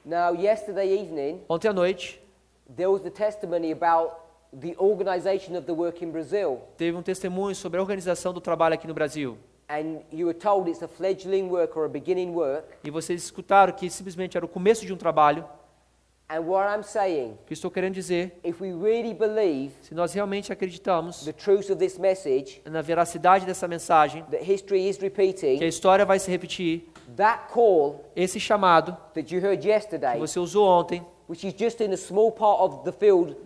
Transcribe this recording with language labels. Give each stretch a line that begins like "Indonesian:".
English: Now, yesterday evening,
Portuguese: Ontem à noite,
English: there was the testimony about the organization of the work in Brazil.
Portuguese: teve um testemunho sobre a organização do trabalho aqui no Brasil.
English: And you were told it's a fledgling work or a beginning work.
Portuguese: E vocês escutaram que simplesmente era o começo de um trabalho.
English: And what I'm saying,
Portuguese: O que estou querendo dizer,
English: if we really believe
Portuguese: se nós realmente acreditamos
English: the truth of this message,
Portuguese: na veracidade dessa mensagem,
English: that history is
Portuguese: que a
English: repeating,
Portuguese: história vai se repetir,
English: that call
Portuguese: esse chamado
English: that you heard
Portuguese: que
English: yesterday,
Portuguese: você usou ontem,
English: which is just in a small part of the field